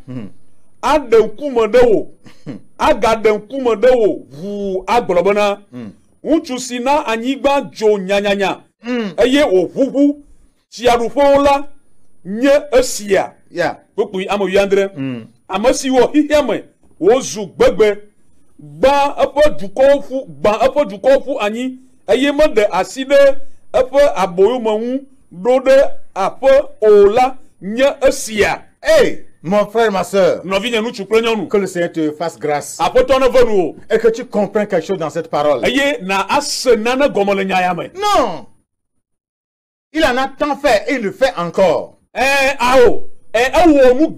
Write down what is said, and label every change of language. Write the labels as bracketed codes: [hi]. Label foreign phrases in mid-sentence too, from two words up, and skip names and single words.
[ee] aɖe ŋkume ɖe wo agaɖe ŋkume ɖe wo ʋuu agblɔ bena ŋutsu si na anyigba dzo nyanyanya eye wòʋuʋu tsiaɖuƒewo la nye esia kpukpui ame 17 ame si wɔ xixia me wozu gbegbe gbã eƒe dukɔwo ƒu anyi eye meɖe asi ɖe eƒe aboyomeŋu ɖo ɖe aƒe o la nye esia. [fr] Mon frère, ma soeur, que le Seigneur te fasse grâce et que tu comprennes quelque chose dans cette parole. Non, il en a tant fait et il le fait encore. Mais ça ne